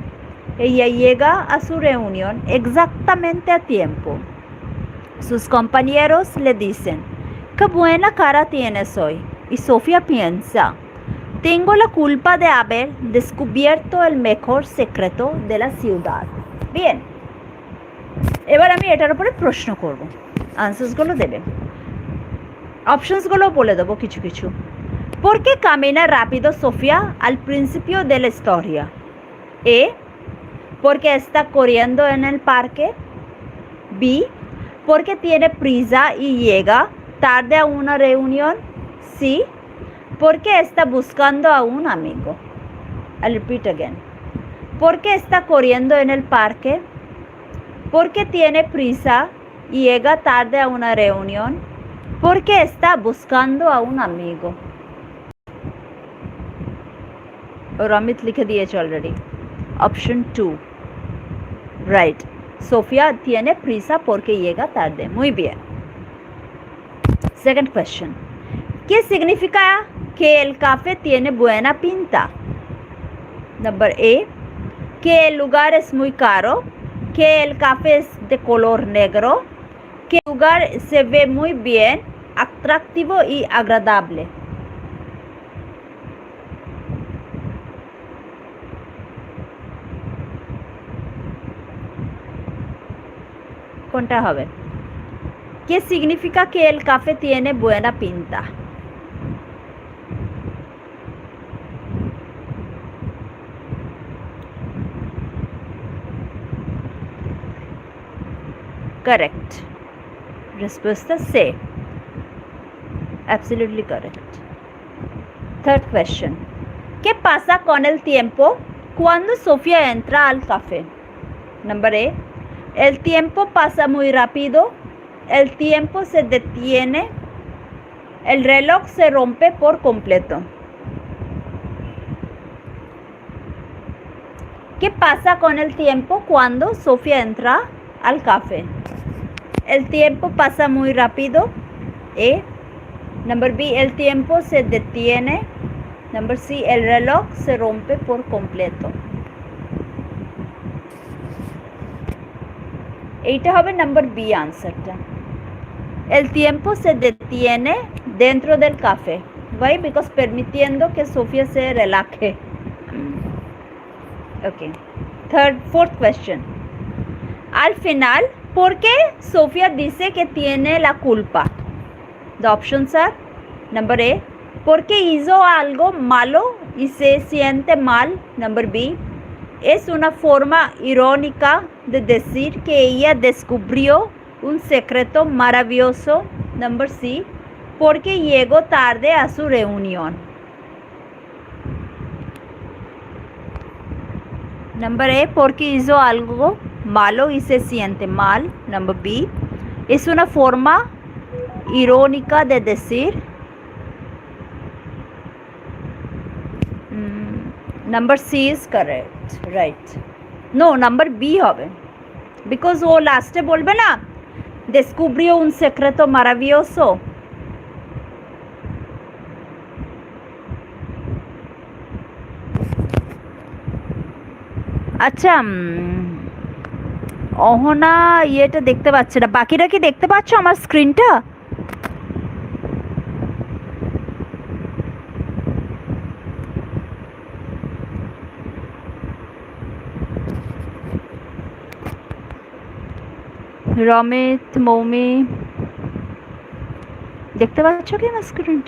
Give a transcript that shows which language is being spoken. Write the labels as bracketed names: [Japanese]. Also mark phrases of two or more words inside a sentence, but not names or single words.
[Spanish] Ella llega a su reunión exactamente a tiempo. Sus compañeros le dicen, ¡qué buena cara tienes hoy! Y Sofía piensa, tengo la culpa de haber descubierto el mejor secreto de la ciudad. bien, [Bangla] এবার আমি এটার উপরে প্রশ্ন করব, আনসার্সগুলো দেবে, অপশনসগুলো বলে দেবো কিছু কিছু। [Spanish] ¿Por qué camina rápido Sofía al principio de la historia? A. Porque está corriendo en el parque. B. Porque tiene prisa y llega tarde a una reunión. C. Porque está buscando a un amigo. [English] I'll repeat again. [Spanish] Porque está corriendo en el parque. Porque tiene prisa y llega tarde a una reunión. Porque está buscando a un amigo. [Bangla] Ramit লিখে দিয়েছে already. [English] Option 2. Right. [Spanish] Sofía tiene prisa porque llega tarde. Muy bien. [English] Second question. [Spanish] ¿Qué significa que el café tiene buena pinta? [English] Number A. [Spanish] Que el lugar es muy caro. Que el café es de color negro. Que el lugar se ve muy bien, atractivo y agradable. [Bangla] কোনটা হবে? [Spanish] ¿Qué significa que el café tiene buena pinta? [English] Correct. Respuesta C. Absolutely correct. Third question. [Spanish] ¿Qué pasa con el tiempo cuando Sofía entra al café? [English] Number A. [Spanish] El tiempo pasa muy rápido. El tiempo se detiene. El reloj se rompe por completo. ¿Qué pasa con el tiempo cuando Sofía entra al café? El tiempo pasa muy rápido. A. [English] Number B. [Spanish] El tiempo se detiene. [English] Number C. [Spanish] El reloj se rompe por completo. [Bangla] এইটা হবে [English] number B answerটা। [Spanish] El tiempo se detiene dentro del café. [English] Why? [Spanish] Because permitiendo que Sofía se relaje. [English] Okay. Fourth question. [Spanish] Al final, ¿por qué Sofía dice que tiene la culpa? [English] The options are: number A, [Spanish] porque hizo algo malo y se siente mal. [English] Number B, [Spanish] es una forma irónica de decir que ella descubrió un secreto maravilloso. [English] Number C, [Spanish] porque llegó tarde a su reunión. [English] Number A, [Spanish] porque hizo algo malo y se siente mal. [English] Number B, [Spanish] es una forma irónica de decir. [English] Number C is correct. Right. No, number B [Bangla] হবে, because ও লাস্টে বলবে না [Spanish] descubrió un secreto maravilloso. [Bangla] আচ্ছা, অহনা ইয়েটা দেখতে পাচ্ছে না, বাকিরা কি দেখতে পাচ্ছ আমার স্ক্রিনটা? রমিত, মৌমি, দেখতে পাচ্ছ কি আমার স্ক্রিনটা?